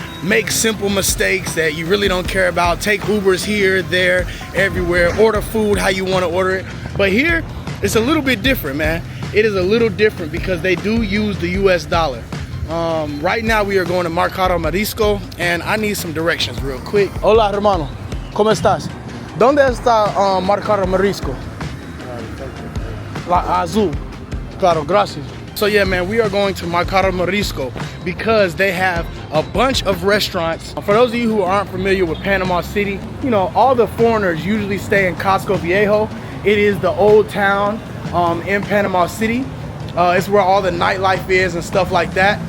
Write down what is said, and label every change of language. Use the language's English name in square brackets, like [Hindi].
[English] Make simple mistakes that you really don't care about. Take Ubers here, there, everywhere. Order food how you want to order it. But here, it's a little bit different, man. It is a little different because they do use the US dollar. Right now we are going to Mercado Marisco and I need some directions real quick. [Spanish] Hola, hermano. ¿Cómo estás? ¿Dónde está Mercado Marisco? La azul. Claro, gracias. [English] So yeah, man, we are going to Mercado Marisco because they have a bunch of restaurants. For those of you who aren't familiar with Panama City, you know, all the foreigners usually stay in Casco Viejo. It is the old town in Panama City. It's where all the nightlife is and stuff like that.